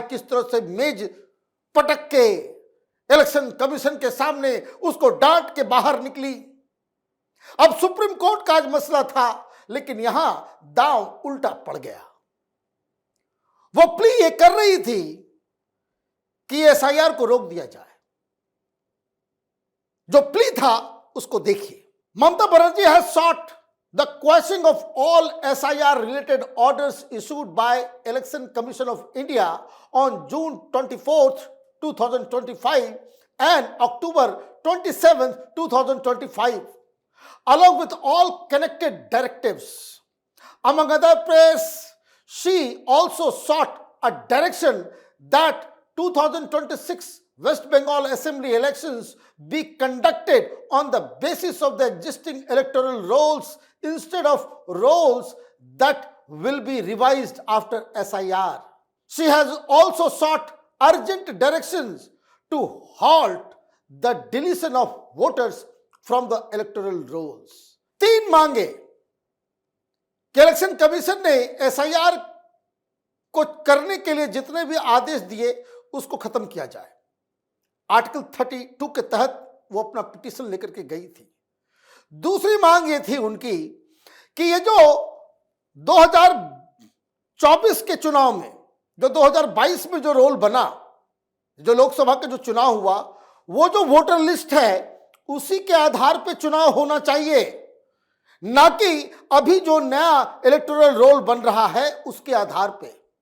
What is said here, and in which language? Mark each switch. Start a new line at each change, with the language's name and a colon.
Hindi: किस तरह से मेज पटक के इलेक्शन कमीशन के सामने उसको डांट के बाहर निकली। अब सुप्रीम कोर्ट का आज मसला था, लेकिन यहां दांव उल्टा पड़ गया। वो प्ली ये कर रही थी कि एसआईआर को रोक दिया जाए। जो प्ली था उसको देखिए।
English: Mamata Banerjee has sought the quashing of all SIR related orders issued by Election Commission of India on June 24th, 2025 and October 27th, 2025, along with all connected directives. Among other prayers, she also sought a direction that 2026 West Bengal Assembly elections be conducted on the basis of the existing electoral rolls instead of rolls that will be revised after SIR. She has also sought urgent directions to halt the deletion of voters from the electoral rolls.
Hindi: 3 मांगे कि election commission ने SIR को करने के लिए जितने भी आदेश दिए उसको खत्म किया जाए। आर्टिकल 32 के तहत वो अपना पिटीशन लेकर के गई थी। दूसरी मांग ये थी उनकी कि ये जो 2024 के चुनाव में, जो 2022 में जो रोल बना, जो लोकसभा का जो चुनाव हुआ, वो जो वोटर लिस्ट है उसी के आधार पे चुनाव होना चाहिए, ना कि अभी जो नया इलेक्टोरल रोल बन रहा है उसके आधार पे।